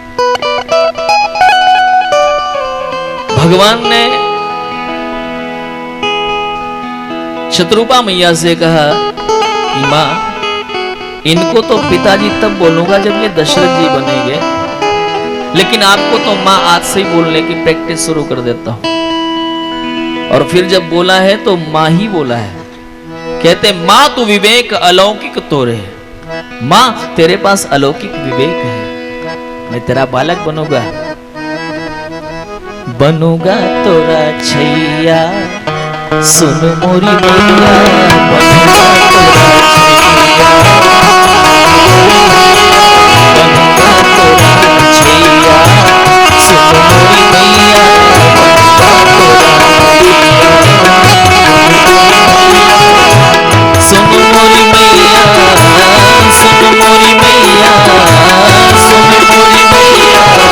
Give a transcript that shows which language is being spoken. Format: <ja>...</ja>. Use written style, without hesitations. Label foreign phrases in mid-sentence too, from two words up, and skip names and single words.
<hi>भगवान ने शत्रुपा मैया से कहा कि मां, इनको तो पिताजी तब बोलूंगा जब ये दशरथ जी बनेंगे, लेकिन आपको तो मां आज से ही बोलने की प्रैक्टिस शुरू कर देता हूं। और फिर जब बोला है तो मां ही बोला है। कहते मां तू विवेक अलौकिक तोरे, मां तेरे पास अलौकिक विवेक है, मैं तेरा बालक बनूंगा, बनूंगा तोरा छैया, सुन मोरी मैया, बनूंगा तोरा छैया, सुन मोरी मैया, सुन मोरी मैया, सुन मोरी मैया, सुन मोरी मैया,</hi>